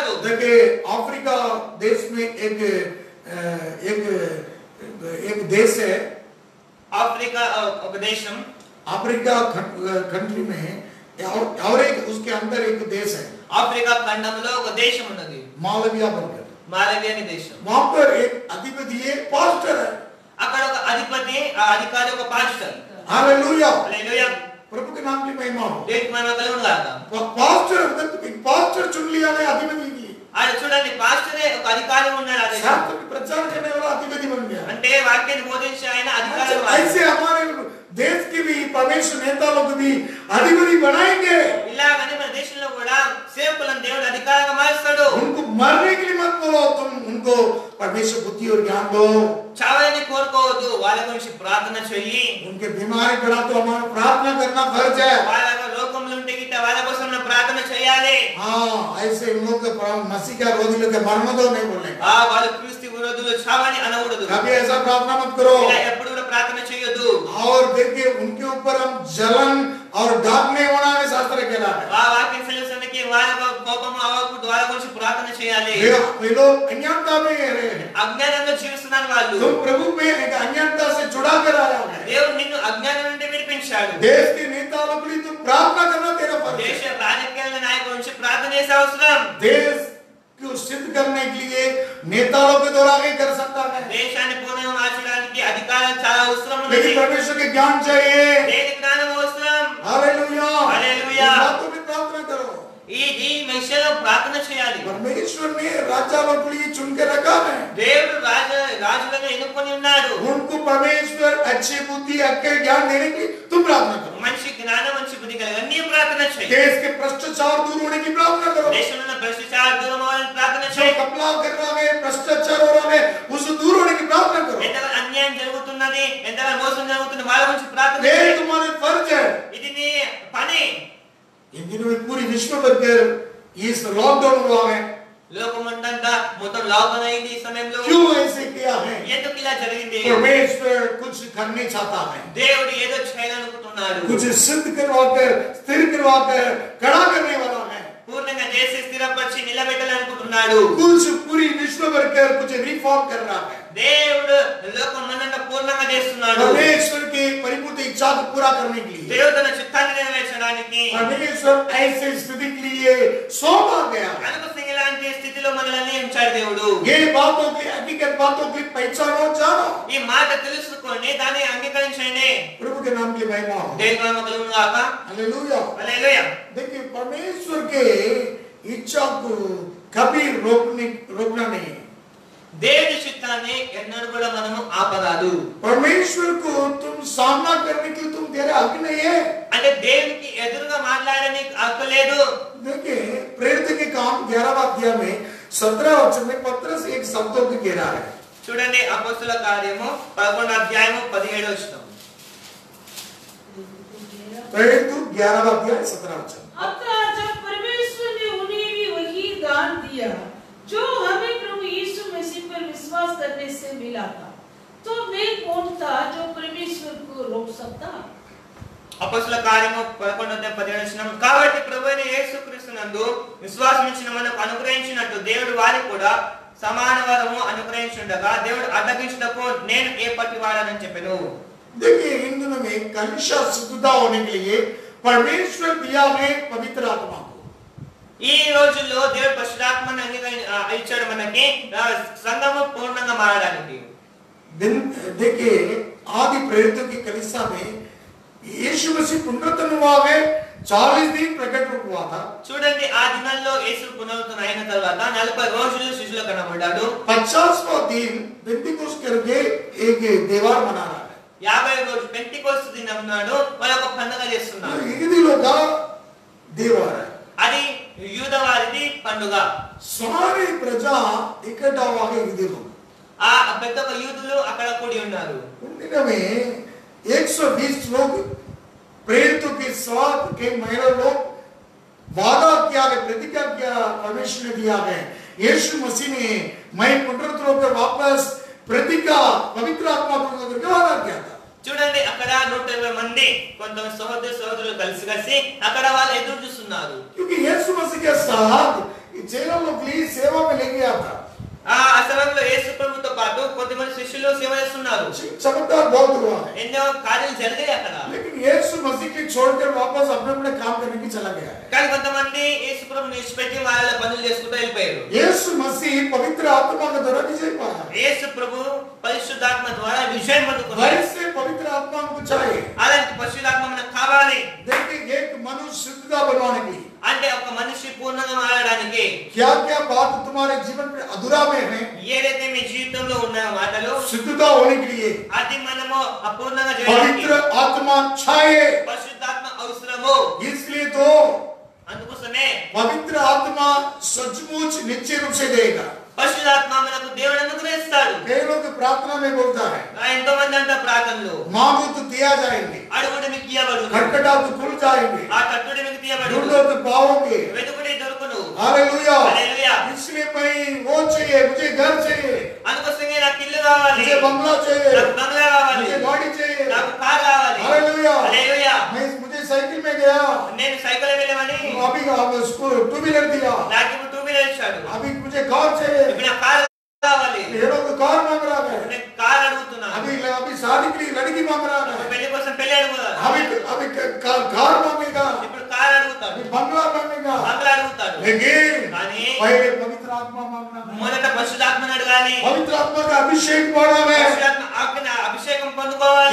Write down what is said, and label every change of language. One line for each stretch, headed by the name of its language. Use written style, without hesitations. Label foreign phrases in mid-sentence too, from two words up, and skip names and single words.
Hindi: जैसे कि अफ्रीका देश में एक देश है,
Telugu: ఆఫ్రికా దేశం,
Hindi: अफ्रीका कंट्री में और एक उसके अंदर एक देश है,
Telugu: ఆఫ్రికా ఖండంలో ఒక దేశం ఉన్నది,
Hindi: मालविया बनकर।
Telugu: మాలవియా అనే దేశం।
Hindi: वहां पर एक अधिपति है, पास्टर है।
Telugu: అక్కడ ఒక అధిపతి, ఆ అధికారి ఒక పాస్టర్।
Hindi: हालेलुया,
Telugu: హల్లెలూయా,
Hindi: प्रभु के नाम की महिमा हो।
Telugu: దేవుని మహిమ కలుగును గాక।
Hindi: पास्टर एक पास्टर चुन लिया है अधिपति की,
Telugu: ఆడ చూడండి, పాస్టరే ఒక అధికారి ఉన్నాడు, ఆ దేశంలో।
Hindi: शास्त्र की प्रचार करने वाला अधिपति बन गया।
Telugu: అంటే వాక్యాన్ని బోధించే ఆయన అధికారి।
Hindi: ऐसे हमारे देश के भी परमेश्वर नेता लोग भी अधिपति बनाएंगे।
Telugu: ఇలాగని మన దేశంలో కూడా సేవకులను దేవుడు అధికారంగా మారుస్తాడు।
Hindi: उनको मरने के लिए मत बोलो, तुम उनको परमेश्वर बुद्धि और ज्ञान दो।
Telugu: చావాలని కోరుకోవద్దు, వాళ్ళ గురించి ప్రార్థన చెయ్యి।
Hindi: उनके बीमारी पड़ा तो हमारा प्रार्थना करना फर्ज है।
Telugu: వాళ్ళ రోగములు ఉంటే గిట్ట వాళ్ళ కోసం మనం ప్రార్థన చేయాలి।
Hindi: हाँ, ऐसे इन लोग मसीह का रोधी लोग मरने दो नहीं बोलने का।
Telugu: వాళ్ళు క్రీస్తు విరోధులు చావని అనకూడదు।
Hindi: कभी ऐसा प्रार्थना मत करो।
Telugu: ఇలా ఎప్పుడు కూడా ప్రార్థన చేయొద్దు।
Hindi: और देखिए उनके ऊपर हम जलन और डर नहीं होना है, शास्त्र कहता है।
Telugu: ఆ వాక్యం సెలవుసనికి వాళ్ళ కోపము అవ్వకూడదు, వాళ్ళ గురించి ప్రార్థన చేయాలి।
Hindi: वे लोग अज्ञानता में रहे हैं,
Telugu: అజ్ఞానంలో జీవిస్తున్నారు వాళ్ళు।
Hindi: तुम प्रभु में एक अज्ञानता से जुड़ा कर आया है।
Telugu: దేవుడు నిన్ను అజ్ఞానం నుండి విడిపించాడు।
Hindi: देश के नेता लोग के लिए तुम प्रार्थना करना तेरा फर्ज है।
Telugu: దేశ రాజకీయ నాయకుల గురించి ప్రార్థన చేసే అవసరం।
Hindi: देश को सिद्ध करने के लिए नेताओं के द्वारा नहीं कर सकता है,
Telugu: దేశాన్ని పూర్ణంగా మార్చడానికి అధికారం చాలా అవసరం ఉంది।
Hindi: लेकिन परमेश्वर के ज्ञान चाहिए।
Telugu: దేని జ్ఞానం అవసరం।
Hindi: हालेलुया, हालेलुया। इस बातों में प्रार्थना करो।
Telugu: ఈ విషయంలో ప్రార్థన చేయాలి।
Hindi: परमेश्वर ने राजा लोग के लिए चुन के रखा है।
Telugu: దేవుడు రాజులను ఎన్నుకొని ఉన్నాడు।
Hindi: उनको परमेश्वर अच्छी बुद्धि अक्ल ज्ञान देने की तुम प्रार्थना करो।
Telugu: మంచి జ్ఞానం, మంచి బుద్ధి కలిగి నీ ప్రార్థన చేయి।
Hindi: देश के भ्रष्टाचार दूर होने की प्रार्थना करो।
Telugu: దేశంలో ఉన్న భ్రష్టాచారం దూరం అవ్వాలని ప్రార్థన
Hindi: जो
Telugu: చేయి।
Hindi: कपड़ा कर रहा है, भ्रष्टाचार हो रहा है, उससे दूर होने की प्रार्थना करो।
Telugu: ఎంతగా అన్యాయం జరుగుతున్నది, ఎంతగా మోసం జరుగుతుంది, వాళ్ళ గురించి ప్రార్థన
Hindi: ये
Telugu: చేయి।
Hindi: तुम्हारे फर्ज है।
Telugu: ఇది నీ పని।
Hindi: इन दिनों में पूरी विश्व भर कर इस लॉकडाउन हुआ है।
Telugu: లోకమంతా మొత్తం లాక్డౌన్ అయింది ఈ సమయంలో।
Hindi: क्यों ऐसे किया है?
Telugu: ఎందుకు ఇలా జరిగింది?
Hindi: परमेश्वर कुछ करने चाहता है,
Telugu: దేవుడు ఏదో చేయాలనుకుంటున్నాడు।
Hindi: कुछ सिद्ध करवाकर स्थिर करवाकर खड़ा करने वाला है।
Telugu: పూర్ణంగా చేసి స్థిరపరిచి నిలబెట్టాలనుకుంటున్నాడు।
Hindi: कुछ पूरी विश्व भर कर कुछ रिफॉर्म कर रहा है।
Telugu: దేవుడు లోకమంతా పూర్ణంగా చేస్తున్నాడు।
Hindi: परमेश्वर की परिपूर्ण इच्छा को पूरा करने के लिए
Telugu: దేవుడు తన చిత్తాన్ని నెరవేర్చడానికి
Hindi: परमेश्वर ऐसे स्थिति के लिए सौंपा गया है।
Telugu: అనుకూలంగా ఇలాంటి స్థితిలో మనల్ని ఉంచాడు దేవుడు।
Hindi: ये बातों की हकीकत बातों की पहचानो, जानो।
Telugu: ఈ మాట తెలుసుకొని దాన్ని अंगीकరించండి।
Hindi: प्रभु के नाम की महिमा हो।
Telugu: దేవుని మహిమ కలుగును గాక।
Hindi: हालेलुया।
Telugu: హల్లెలూయా।
Hindi: देखिए परमेश्वर के इच्छा को कभी रोकना नहीं।
Telugu: దేవుని చిత్తాన్ని ఎన్నడూ కూడా మనము ఆపరాదు।
Hindi: परमेश्वर को तुम सामना करने के लिए तुम तेरे हक नहीं है।
Telugu: అంటే దేవునికి ఎదురుగా మాట్లాడడానికి హక్కు లేదు।
Hindi: देखिए प्रेरित के काम 11वां अध्याय में 17 वचन में पत्रस एक शब्दों को कह रहा है।
Telugu: చూడండి అపోస్తలుల కార్యము 11వ అధ్యాయము 17వ వచనం।
Hindi: प्रेरित 11वां अध्याय 17 वचन। अतः जब परमेश्वर ने उन्हें भी वही दान दिया जो हमें प्रभु यीशु मसीह पर विश्वास करने से मिला था, तो मैं कौन था जो परमेश्वर को रोक सकता?
Telugu: అపోస్తలుల కార్యము 11వ అధ్యాయం 17వ వచనం। కాబట్టి ప్రభువైన యేసుక్రీస్తునందు విశ్వాసముంచిన మనకు అనుగ్రహించినట్టు దేవుడు వారికి కూడా సమాన వరము అనుగ్రహించుండగా దేవుడు అడ్డగించుటకు నేను ఏ పట్టి వాడనని చెప్పెను।
Hindi: देखिए इन दिनों में कलीसिया शुद्धता होने के लिए परमेश्वर दिया है पवित्र आत्मा को।
Telugu: ఈ రోజుల్లో దేవుడు పరిశుద్ధాత్మను ఇచ్చాడు మనకి సంఘము పూర్ణంగా మారడానికి।
Hindi: देखिए आदि प्रेरितों की कलीसिया में यीशु मसीह पुनरुत्थान हुआ है, 40 दिन प्रकट रूप हुआ था।
Telugu: చూడండి ఆ దినాల్లో యేసు పునరుత్థానం అయిన తర్వాత 40 రోజులు శిష్యులకు కనబడ్డాడు।
Hindi: 50वां दिन पेंटिकोस्ट करके एक त्योहार मना रहा है।
Telugu: 50 రోజు పెంటెకోస్తు దినం నాడు వాళ్ళు ఒక పండుగ చేస్తున్నారు।
Hindi: यहूदियों का त्योहार है।
Telugu: అది యూదవారిది పండుగ।
Hindi: सारी प्रजा इकट्ठा हुआ है यहूदी लोग।
Telugu: ఆ పెద్ద యూదులు అక్కడ కూడి ఉన్నారు।
Hindi: उन दिनों में 120 लोग प्रेरितों के साथ के महिला लोग वादा किया है, प्रतिज्ञा किया परमेश्वर ने दिया है। यीशु मसीह ने मैं पुनरुत्थान होकर वापस प्रतिज्ञा पवित्र आत्मा को करके वादा किया था।
Telugu: చూడండి అక్కడ 120 మంది కొంతమంది సహోదరులు కలిసి అక్కడ వాళ్ళు ఎదురు చూస్తున్నారు।
Hindi: क्योंकि यीशु मसीह के साथ चेलों लोग के लिए सेवा
Telugu: సమయంలో యేసు ప్రభుతో పాటు కొంతమంది శిష్యులు సేవ చేస్తున్నారు.
Hindi: चमत्कार बहुत हुआ है,
Telugu: ఎన్నో కార్యాలు జరిగాయి అక్కడ.
Hindi: लेकिन यीशु मसीह की छोड़कर वापस अपने अपने काम करने की चला गया है।
Telugu: కానీ కొంతమంది యేసు ప్రభుని విడిచిపెట్టి వాళ్ళ పనులు చేసుకుంటూ వెళ్ళిపోయారు.
Hindi: यीशु मसीह पवित्र आत्मा के द्वारा विजय पाया।
Telugu: యేసు ప్రభు పరిశుద్ధాత్మ ద్వారా విజయం పొందుకున్నారు.
Hindi: वैसे पवित्र आत्मा हमको चाहिए।
Telugu: అలాంటి పరిశుద్ధాత్మ మనకు కావాలి.
Hindi: देखिए एक मनुष्य शुद्धता बनवाने के लिए
Telugu: అంటే ఒక మనిషి పూర్ణంగా మారడానికి
Hindi: क्या क्या बात तुम्हारे जीवन में अधूरा में है,
Telugu: ఏదైతే మీ జీవితంలో ఉన్న మాటలు
Hindi: शुद्धता होने के लिए
Telugu: అది మనము అపూర్ణంగా చేయడానికి
Hindi: पवित्र आत्मा चाहिए।
Telugu: పరిశుద్ధాత్మ అవసరము.
Hindi: इसलिए तो
Telugu: అందుకోసమే
Hindi: पवित्र आत्मा सचमुच निश्चय रूप से देगा।
Telugu: పరిశుద్ధాత్మ మనకు దేవుడు అనుగ్రహిస్తాడు.
Hindi: कई लोग प्रार्थना में बोलता है,
Telugu: ఎంతో మంది అంట ప్రార్థనలు,
Hindi: मांगो तो दिया जाएंगे,
Telugu: అడుగుడు మీకు ఇయ్యబడును,
Hindi: खटखटाओ तो खुल जाएंगे,
Telugu: ఆ తట్టుడు మీకు తీయబడును,
Hindi: ढूंढो तो पाओगे।
Telugu: వెతుకుడి దొరుకును.
Hindi: हालेलुया।
Telugu: హల్లెలూయా.
Hindi: इसलिए मैं वो चाहिए, मुझे घर चाहिए,
Telugu: అందుకోసమే నాకు ఇల్లు కావాలి,
Hindi: मुझे बंगला चाहिए,
Telugu: నాకు బంగ్లా కావాలి,
Hindi: मुझे गाड़ी चाहिए।
Telugu: నాకు కార్ కావాలి.
Hindi: हालेलुया।
Telugu: హల్లెలూయా.
Hindi: मुझे साइकिल में गया,
Telugu: నేను సైకిల్ వెళ్ళమని
Hindi: अभी उसको
English: two wheeler
Hindi: दिया,
Telugu: నాకు ఇప్పుడు
English: two wheeler
Telugu: ఇచ్చాడు.
Hindi: अभी मुझे कार चाहिए,
Telugu: ఇప్పుడు నాకు కార్ కావాలి,
Hindi: ये लोग तो कार मांग रहा है,
Telugu: నేను కార్ అడుగుతున్నాను.
Hindi: अभी शादी के लिए लड़की मांग रहा है,
Telugu: పెళ్లి కోసం పెళ్లి అడుగుతాడు,
Hindi: अभी कार मांगेगा,
Telugu: ఇప్పుడు కార్ అడుగుతాడు,
Hindi: अभी बंगला मांगेगा।
Telugu: బంగ్లా అడుగుతాడు.
Hindi: लेकिन
Telugu: కానీ
Hindi: पहले पवित्र आत्मा मांगना है।
Telugu: మొదట పరిశుద్ధాత్మను అడగాలి.
Hindi: पवित्र आत्मा का अभिषेक मांगना है।
Telugu: పరిశుద్ధాత్మ ఆజ్ఞ అభిషేకం పొందుకోవాలి.